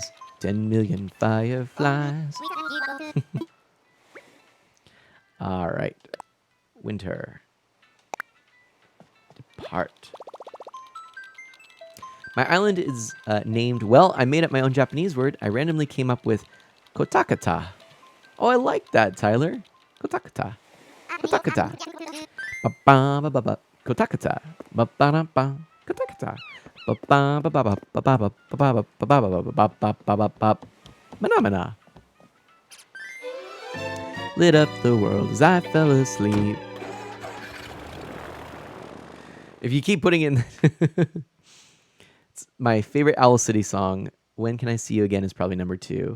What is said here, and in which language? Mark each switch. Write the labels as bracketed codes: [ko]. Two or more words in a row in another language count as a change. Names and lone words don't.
[en] 10 million fireflies. All right. Winter. Depart. My island is named, well, I made up my own Japanese word. I randomly came up with Kotakata. Oh, I like that, Tyler. Kotakata. Kotakata. Ba-ba-ba-ba-ba. Kotakata. Ba-ba-da-ba. Kotakata. Ba-ba-ba-ba-ba-ba-ba-ba-ba-ba-ba-ba-ba-ba-ba-ba-ba. Phenomena. Lit up the world as I fell asleep. If you keep putting in... It's my favorite Owl City song, When Can I See You Again, is probably number 2.